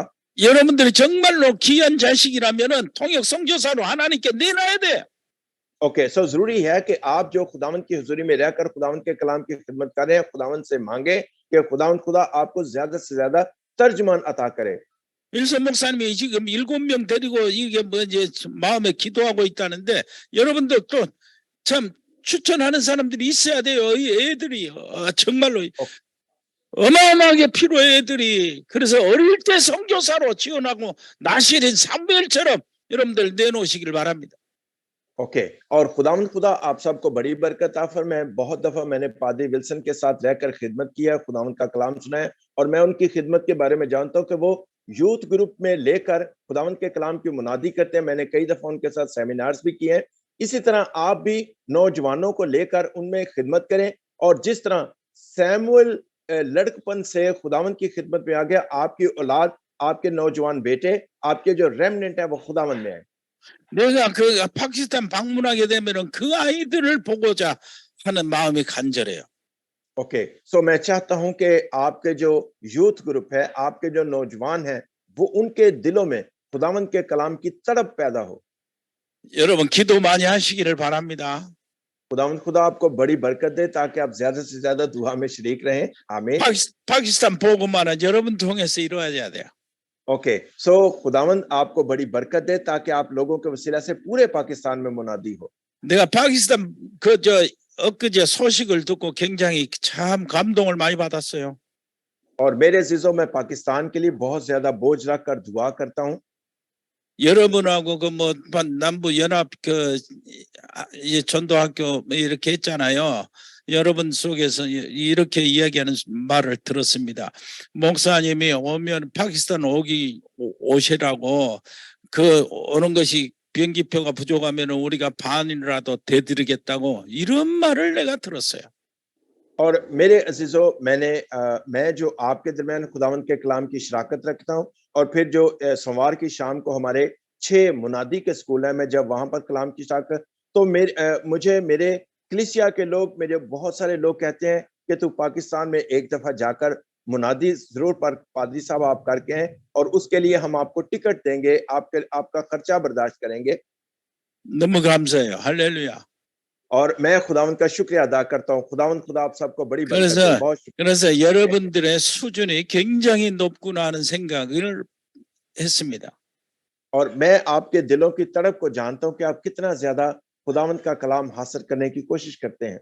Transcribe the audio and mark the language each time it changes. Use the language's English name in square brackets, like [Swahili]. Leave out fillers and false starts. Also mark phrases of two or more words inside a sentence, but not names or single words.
[Korean] 여러분들이 정말로 귀한 자식이라면은 통역 선교사로 하나님께 내놔야 돼. [English] okay so [Urdu] ضروری ہے کہ آپ جو خداوند کی حضوری میں رہ کر خداوند کے کلام کی خدمت کریں، خداوند سے مانگے کہ خداوند خدا آپ کو زیادہ سے زیادہ ترجمان عطا کرے. [Korean] 일선 목사님이 지금 7명 데리고 이게 뭐 이제 마음에 기도하고 있다는데 여러분들 또 참 추천하는 사람들이 있어야 돼요. 이 애들이 정말로 어마어마하게 필요해 애들이. 그래서 어릴 때 선교사로 지원하고 나시린 사무엘처럼 여러분들 내놓으시길 바랍니다. [Urdu] اوکے اور خداوند خدا آپ سب کو بڑی برکت عطا فرمائے. بہت دفعہ میں نے پادری ولسن کے ساتھ رہ کر خدمت کیا، خداوند کا کلام سنا ہے اور میں ان کی خدمت کے بارے میں جانتا ہوں کہ وہ [English] youth group [Urdu] میں لے کر خداوند کے کلام کی منادی کرتے ہیں. میں نے کئی دفعہ ان کے ساتھ سیمینارز بھی کیے ہیں۔ اسی طرح آپ بھی نوجوانوں کو لے کر ان میں خدمت کریں اور جس طرح سیموئیل لڑکپن سے خداوند کی خدمت میں آ گیا، آپ کی اولاد، آپ کے نوجوان بیٹے، آپ کے جو ریمننٹ ہے وہ خداوند میں ہے. [Korean] 내가 그 파키스탄 방문하게 되면은 그 아이들을 보고자 하는 마음이 간절해요. [English] okay so [Urdu] میں چاہتا ہوں کہ آپ کے جو [English] youth group [Urdu] ہے، آپ کے جو نوجوان ہیں، وہ ان کے دلوں میں خداوند کے کلام کی تڑپ پیدا ہو. [Korean] 여러분 기도 많이 하시기를 바랍니다. [Urdu] خداوند خدا آپ کو بڑی برکت دے تاکہ آپ زیادہ سے زیادہ دعا میں شریک رہیں. آمین. [Korean] 파키스탄 복음만은 여러분 통해서 이루어져야 돼요. [English] okay so [Urdu] خداوند آپ کو بڑی برکت دے تاکہ آپ لوگوں کے وسیلہ سے پورے پاکستان میں منادی ہو. [Korean] 내가 파키스탄 엊그제 소식을 듣고 굉장히 참 감동을 많이 받았어요. [Urdu] اور میرے عزیزوں میں پاکستان کے لیے بہت زیادہ بوجھ رکھ کر دعا کرتا ہوں. [Korean] 여러분하고 그 뭐 남부 연합 전도학교 이렇게 했잖아요. 여러분 속에서 이렇게 이야기하는 말을 들었습니다. 목사님이 오면 파키스탄 오시라고 그 오는 것이 비행기표가 부족하면 우리가 반이라도 대드리겠다고 이런 말을 내가 들었어요. [Urdu] اور میرے عزیزوں میں جو آپ کے درمیان خداوند کے کلام کی شراکت رکھتا ہوں اور پھر جو سوموار کی شام کو ہمارے 6 منادی کے سکول ہے، میں جب وہاں پر کلام کی شراکت تو مجھے میرے کلیسیا کے لوگ، میرے بہت سارے لوگ کہتے ہیں کہ تو پاکستان میں ایک دفعہ جا کر منادی ضرور پادری صاحب آپ کر کے ہیں اور اس کے لیے ہم آپ کو ٹکٹ دیں گے، آپ کا خرچہ برداشت کریں گے. [Korean] 너무 감사해요. 할렐루야. [Urdu] اور میں خداوند کا شکریہ ادا کرتا ہوں۔ خداوند خدا آپ سب کو بڑی برکت دے. بہت شکریہ. [Korean] 그래서 여러분들의 수준이 굉장히 높구나 하는 생각을 했습니다. [Urdu] اور میں آپ کے دلوں کی تڑپ کو جانتا ہوں کہ آپ کتنا زیادہ خداوند کا کلام حاصل کرنے کی کوشش کرتے ہیں.